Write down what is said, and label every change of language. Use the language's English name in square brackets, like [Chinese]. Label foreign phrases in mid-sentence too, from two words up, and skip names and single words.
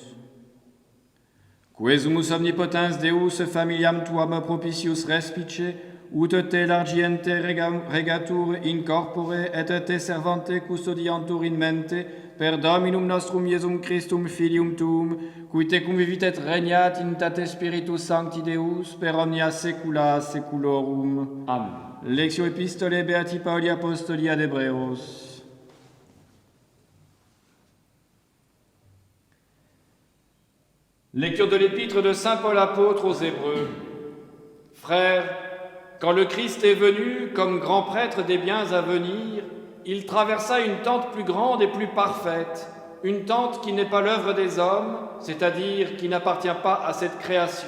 [Latin] Quesumus omnipotens Deus familiam tuam propitius respice, ut te largiente regatur in corpore et te servante custodiantur in mente, per Dominum nostrum Iesum Christum Filium tuum, qui te convivit et regnat in tate Spiritus Sancti Deus, per omnia saecula saeculorum. Amen. Lectio Epistolae Beati Pauli Apostoli ad Hebreos. [French] Lecture de l'épître de Saint Paul apôtre aux Hébreux. Frères, quand le Christ est venu comme grand prêtre des biens à venir, il traversa une tente plus grande et plus parfaite, une tente qui n'est pas l'œuvre des hommes, c'est-à-dire qui n'appartient pas à cette création.